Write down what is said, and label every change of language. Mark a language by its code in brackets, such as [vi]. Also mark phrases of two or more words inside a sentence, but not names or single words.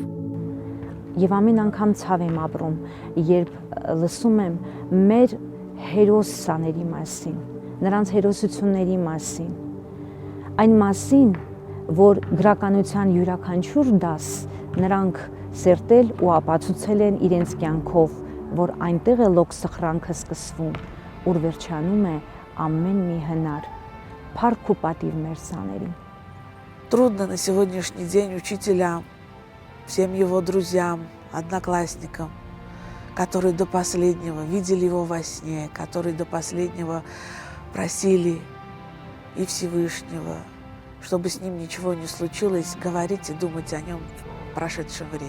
[hy] Եվ ամեն անգամ ցավ եմ ապրում, երբ լսում եմ մեր հերոսաների մասին, նրանց հերոսությունների մասին, այն մասին, որ գրականության յուրաքանչյուր դաս նրանք սերտել ու ապացուցել են իրենց կյանքով, որ այնտեղ է լոկ սխրանքը սկսվում, ուր վերջանում է ամեն մի հնար, փառք ու պատիվ մեր սաներին։ [ru] Трудно на сегодняшний день учителям, всем его друзьям, одноклассникам, которые до последнего видели его во сне, которые до последнего просили и Всевышнего, чтобы с ним ничего не случилось, говорить и думать о нем в прошедшем времени.